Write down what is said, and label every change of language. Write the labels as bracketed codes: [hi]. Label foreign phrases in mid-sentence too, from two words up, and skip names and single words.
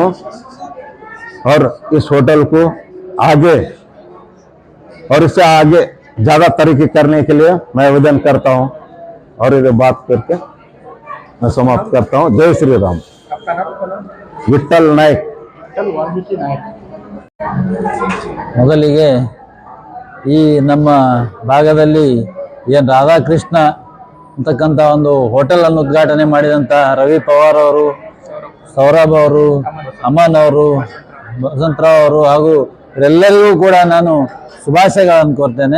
[hi] और इस होटल को आगे और इससे आगे ज़्यादा तरक्की करने के लिए मैं आवेदन करता हूँ। और ये बात करके मैं समाप्त करता हूँ। जय श्री राम। विठ्ठल नायक। [kn] ಮೊದಲಿಗೆ ಈ ನಮ್ಮ ಭಾಗದಲ್ಲಿ ಏನು ರಾಧಾಕೃಷ್ಣ ಅಂತಕ್ಕಂಥ ಒಂದು ಹೋಟೆಲನ್ನು ಉದ್ಘಾಟನೆ ಮಾಡಿದಂಥ ರವಿ ಪವಾರ್ ಅವರು, ಸೌರಭ್ ಅವರು, ಅಮನ್ ಅವರು, ವಸಂತರಾವ್ ಅವರು ಹಾಗೂ ಇವರೆಲ್ಲರಿಗೂ ಕೂಡ ನಾನು ಶುಭಾಶಯಗಳನ್ನು ಕೋರ್ತೇನೆ.